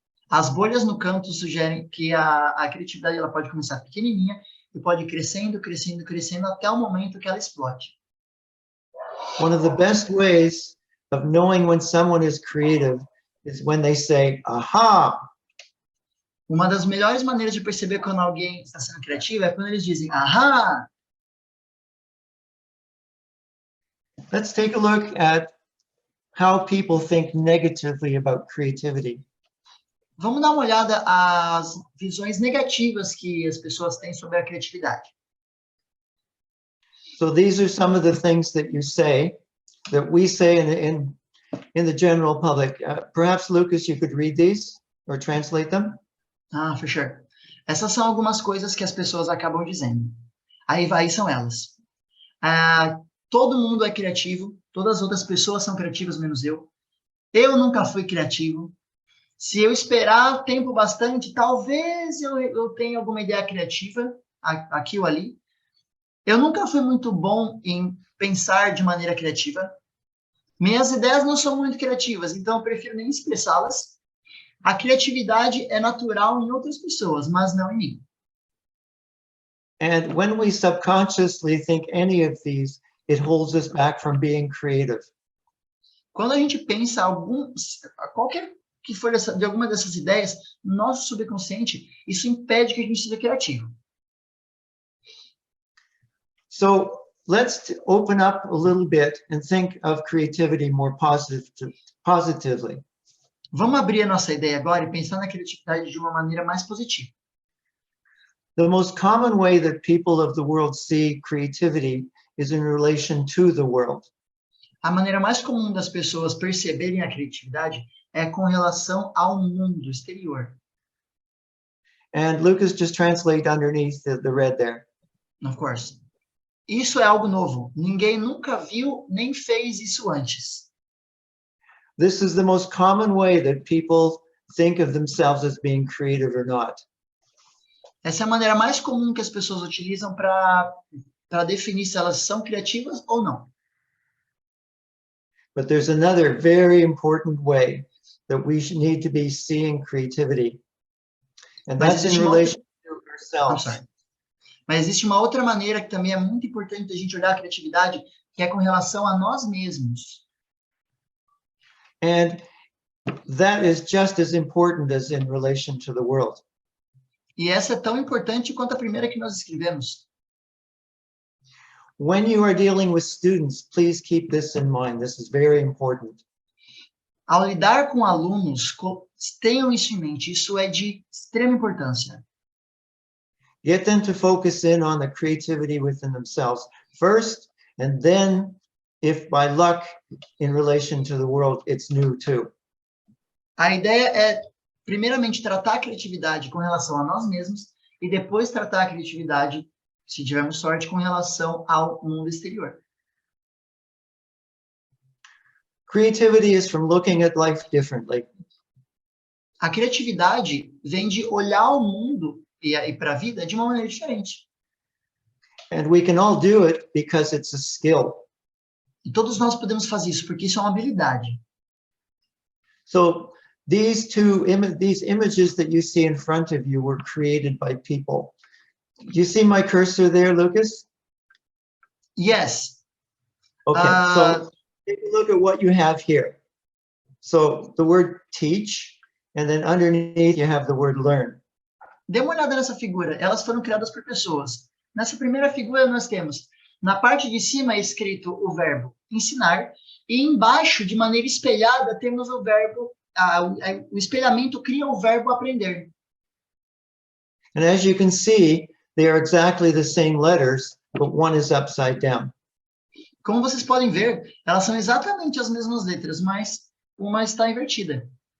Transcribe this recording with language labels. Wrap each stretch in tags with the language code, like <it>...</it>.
<pt>As bolhas no canto sugerem que a criatividade ela pode começar pequenininha e pode ir crescendo, crescendo, crescendo até o momento que ela explode.</pt> <en>One of the best ways of knowing when someone is creative is when they say, aha.</en> <pt>Uma das melhores maneiras de perceber quando alguém está sendo criativo é quando eles dizem, ahá!</pt> <en>Let's take a look at how people think negatively about creativity.</en> <pt>Vamos dar uma olhada às visões negativas que as pessoas têm sobre a criatividade.</pt> <en>So these are some of the things that you say, that we say in the general public. Perhaps, Lucas, you could read these or translate them? Ah, for sure.</en> <pt>Essas são algumas coisas que as pessoas acabam dizendo. Aí são elas. Todo mundo é criativo, todas as outras pessoas são criativas, menos eu. Eu nunca fui criativo. Se eu esperar tempo bastante, talvez eu tenha alguma ideia criativa, aqui ou ali. Eu nunca fui muito bom em pensar de maneira criativa. Minhas ideias não são muito criativas, então eu prefiro nem expressá-las. A criatividade é natural em outras pessoas, mas não em mim.</pt> <en>And when we subconsciously think any of these, it holds us back from being creative.</en> <pt>Quando a gente pensa qualquer que for de alguma dessas ideias, no nosso subconsciente, isso impede que a gente seja criativo.</pt> <en>So let's open up a little bit and think of creativity more positively.</en> <pt>Vamos abrir a nossa ideia agora e pensar na criatividade de uma maneira mais positiva.</pt> <en>The most common way that people of the world see creativity is in relation to the world.</en> <pt>A maneira mais comum das pessoas perceberem a criatividade é com relação ao mundo exterior.</pt> <en>And Lucas just translate underneath the red there. Of course.</en> <pt>Isso é algo novo. Ninguém nunca viu nem fez isso antes.</pt> <en>This is the most common way that people think of themselves as being creative or not.</en> <pt>Essa é a maneira mais comum que as pessoas utilizam para definir se elas são criativas ou não.</pt> <en>But there's another very important way that we need to be seeing creativity. And that's in relation to ourselves.</en> <pt>Mas existe uma outra maneira que também é muito importante da gente olhar a criatividade, que é com relação a nós mesmos.</pt> <en>And that is just as important as in relation to the world.</en> <pt>E essa é tão importante quanto a primeira que nós escrevemos.</pt> <en>When you are dealing with students, please keep this in mind. This is very important.</en> <pt>Ao lidar com alunos, tenham isso em mente. Isso é de extrema importância.</pt> <en>Get them to focus in on the creativity within themselves first, and then, if by luck, in relation to the world, it's new too.</en> <pt>A ideia é, primeiramente, tratar a criatividade com relação a nós mesmos e depois tratar a criatividade, se tivermos sorte, com relação ao mundo exterior.</pt> <en>Creativity is from looking at life differently.</en> <pt>A criatividade vem de olhar o mundo e para a vida de uma maneira diferente.</pt> <en>And we can all do it because it's a skill.</en> <pt>E todos nós podemos fazer isso, porque isso é uma habilidade.</pt> <en>So these images that you see in front of you were created by people. Do you see my cursor there, Lucas? Yes. Okay, so take a look at what you have here. So the word teach, and then underneath you have the word learn.</en> <pt>Dê uma olhada nessa figura. Elas foram criadas por pessoas. Nessa primeira figura nós temos, na parte de cima é escrito o verbo ensinar, e embaixo, de maneira espelhada, temos o verbo, o espelhamento cria o verbo aprender.</pt> <en>And as you can see, they are exactly the same letters, but one is upside down.</en> <pt>Como vocês podem ver, elas são exatamente as mesmas letras, mas uma está invertida.</pt>